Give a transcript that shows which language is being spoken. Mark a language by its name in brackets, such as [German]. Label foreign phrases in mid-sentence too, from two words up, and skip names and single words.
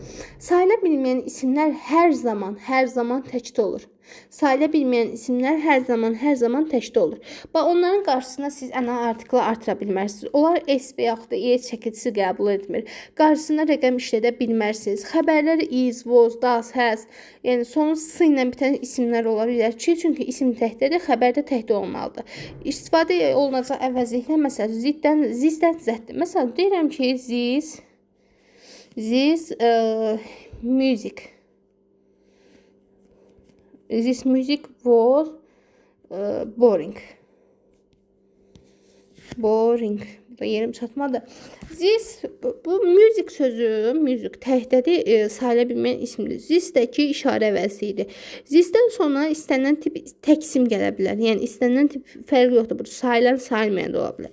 [Azerbaijani] Sayıla bilməyən isimlər hər zaman təkdə olur. Sayıla bilməyən isimlər hər zaman təkdə olur. Onların qarşısına siz ana artikla artıra bilmərsiniz. Onlar s və yaxud da es çəkicisi qəbul etmir. Qarşısına rəqəm işlədə bilmərsiniz. Xəbərlər [English] is, was, das, has, [Azerbaijani] yəni sonu s ilə bitən isimlər ola bilər ki, çünki isim təkdədir, xəbər də təkdə olmalıdır. İstifadə olunacaq əvəzliklə, məsələn, zisdən zətdir. Məsələn, deyirəm ki, [English] this music was boring. [Azerbaijani] Da yerim çatmadı. Bu music sözü, music təhdədi sayıla bilməyən ismdir. Zisdəki işarə əvəzliyidir. Zisdən sonra istənilən tip tək isim gələ bilər. Yəni istənilən tip fərqi yoxdur. Bu sayılan, sayılmayan da ola bilər.